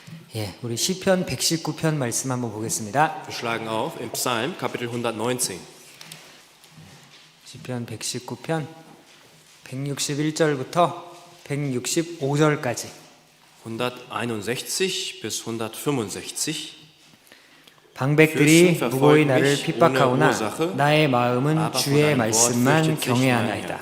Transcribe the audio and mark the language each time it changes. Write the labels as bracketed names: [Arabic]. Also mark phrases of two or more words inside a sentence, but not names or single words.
[Korean] 예, 우리 시편 119편 말씀 한번 보겠습니다. [German] Wir schlagen auf im Psalm Kapitel 119. [Korean] 시편 119편 161절부터 165절까지 [German] 161 bis 165. [Korean] 방백들이 무고히 나를 핍박하오나 나의 마음은 주의 말씀만 경외하나이다.